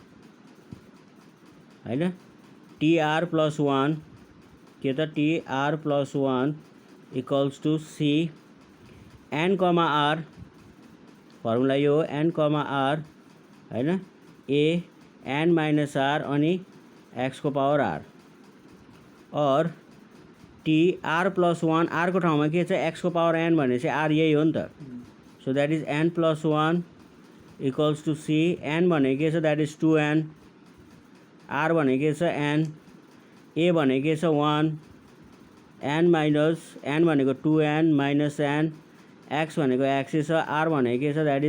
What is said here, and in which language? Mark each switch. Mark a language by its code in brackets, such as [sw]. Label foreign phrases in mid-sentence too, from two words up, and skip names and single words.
[ne] हैन tr + 1 के त tr + 1 [en] equals to [ne] c n, r फर्मुला यो हो n, r हैन a n - r अनि x को पावर r और tr + 1 r को ठाउँमा के छ x को पावर n भनेपछि r यही हो नि त [en] so that is [ne] n + 1 [en] equals to [ne] c n भनेको के छ [en] that is [ne] 2n r भनेको के छ n a भनेको के छ 1 n भनेको 2n - n x भनेको x छ r भनेको के छ द्याट